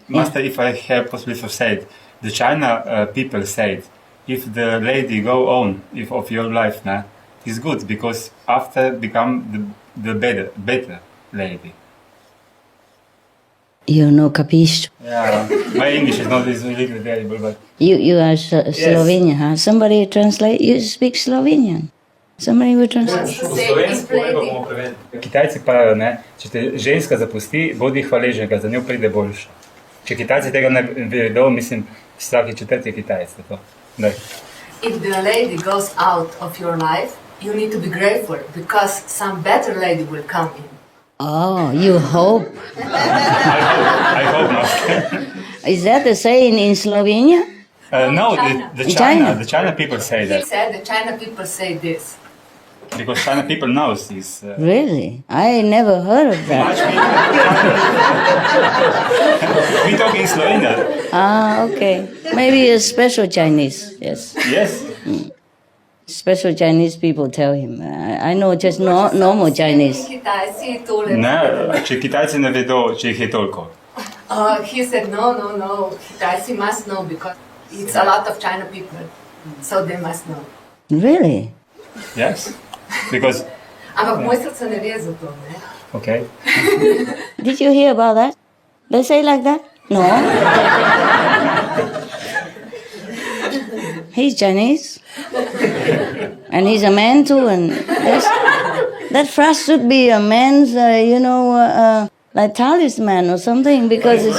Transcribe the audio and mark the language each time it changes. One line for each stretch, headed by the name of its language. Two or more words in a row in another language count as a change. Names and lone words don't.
English: Master, if I have possibility to say it, the China people said, if the lady go on of your life now, it's good, because after become the better lady. You know, capisce? Yeah, my English is not really very good, but... You are Slovenian, huh? Somebody translate? You speak Slovenian? Somebody will translate?
Slovenian: Kitajci pravijo, ne, če te ženska zapusti, bodi hvaležen, za njo pride boljše. Če Kitajci tega ne vedo, mislim, vsaki četrti Kitajec.
English: If the lady goes out of your life, you need to be grateful because some better lady will come in. Oh, you hope. I hope not. Is that the saying in Slovenia? No, China. the China people say He that said the China people say this. because China people knows this. Really? I never heard of that. We talk in Slovenia. Ah, okay. Maybe a special Chinese, yes. Yes. Special Chinese people tell him. I know just normal Chinese.
Slovenian: Kitajci tole. Ne, če Kitajci ne vedo, če jih je toliko.
English: He said no. Kitajci must know because it's a lot of China people, so they must know. Really? Yes. Because,
Slovenian: Ampak moj srce ne ve za to, ne?
English: okay. Did you hear about that? They say like that? No. He's Chinese. And he's a man too. And that phrase should be a man's, like talisman or something because it's